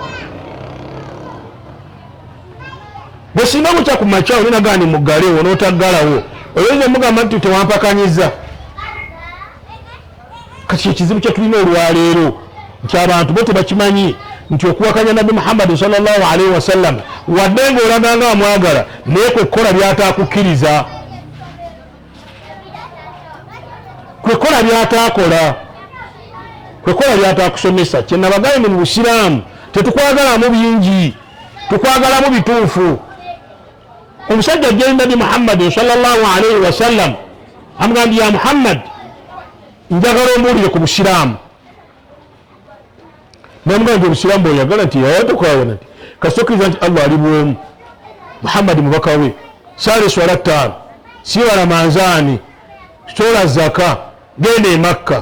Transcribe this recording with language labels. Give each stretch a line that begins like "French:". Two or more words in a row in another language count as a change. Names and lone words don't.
Ganda: Bwe singa bukya ku makya olina gandi muggalewo n'otaggalawo, oyinza mugamba nti tewampakanyiza. Kati ekizibu kye tulina olwaleero nti abantu bo tebakimanyi nti okuwakanya Nabi Muhammad
Arabic: صلى الله عليه وسلم
Ganda: wadde ng'olaga nga amwagala naye kwekkola byataakukkiriza, kwekkola byataakola, kwekkola byataakusomesa. Kye nabagambye mu Busiraamu tetukwagalamu bingi, tukwagalamu bituufu. Omusajja ajja Nabi Muhammad
Arabic: صلى الله عليه وسلم
Ganda: amugambye, ya Muhammad, njagala ombuulire ku Busiraamu. Namugamba nti Obusiraamu bw'oyagala nti tokwawona nti kasokiriza nti Allah ali bw'omu, Muhammad mubaka we, saala eswala ttaano, siba Ramanzaani, sola zaka, genda e Makka.